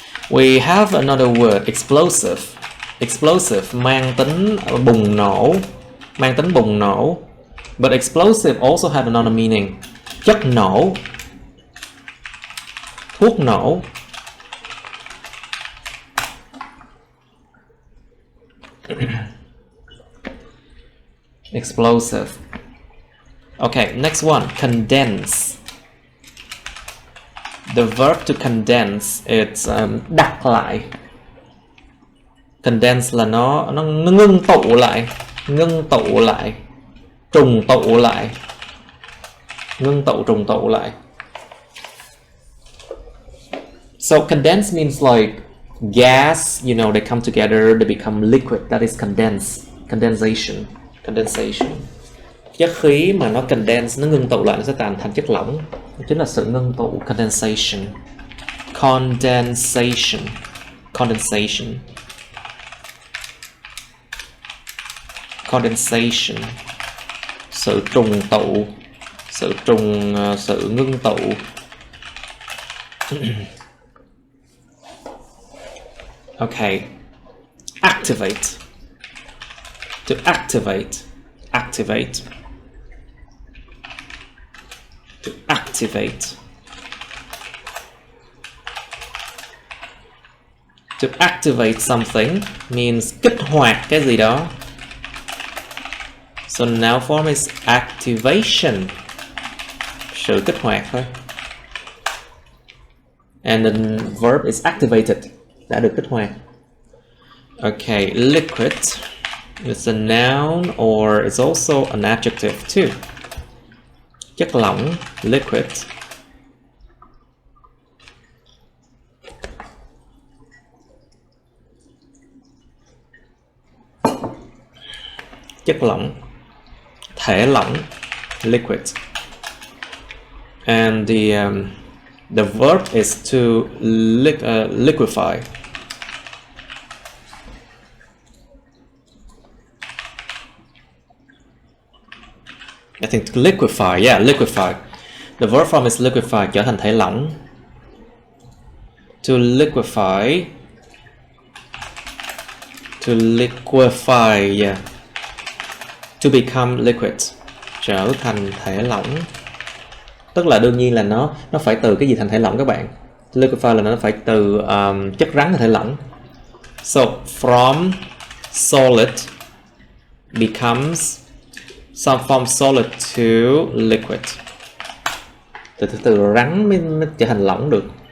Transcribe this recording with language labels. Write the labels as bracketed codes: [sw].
[en] We have another word, explosive. [vi] Explosive mang tính bùng nổ. Mang tính bùng nổ. But explosive also have another meaning. Chất nổ. Thuốc nổ. [en] Explosive. Okay, next one, condense. The verb to condense, it's [vi] đặt lại. Condense là nó ngưng tụ lại, ngưng tụ lại, trùng tụ lại, ngưng tụ trùng tụ lại. [en] So condense means like gas, you know, they come together, they become liquid. That is condense, condensation, condensation. [vi] Chất khí mà nó condense, nó ngưng tụ lại, nó sẽ thành chất lỏng. Đó chính là sự ngưng tụ, condensation. Condensation. Condensation. Condensation. Sự trùng tụ. Sự ngưng tụ. [en] Okay. Activate. To activate. Activate. To activate. To activate something means [vi] kích hoạt cái gì đó. [en] So noun form is activation. [vi] Sự kích hoạt thôi. [en] And the verb is activated. [vi] Đã được kích hoạt. [en] Okay, liquid. It's a noun or it's also an adjective too. [vi] Chất lỏng, liquid. Chất lỏng, thể lỏng, liquid. [en] And the verb is to liquefy. I think to liquefy, yeah, liquefy. The verb form is liquefy, [vi] trở thành thể lỏng. [en] To liquefy. To liquefy, yeah. To become liquid. [vi] Trở thành thể lỏng. Tức là đương nhiên là nó phải từ cái gì thành thể lỏng các bạn. [en] To liquefy [vi] là nó phải từ chất rắn thành thể lỏng. [en] So, from solid becomes some from solid to liquid. [vi] Từ rắn mới trở thành lỏng được.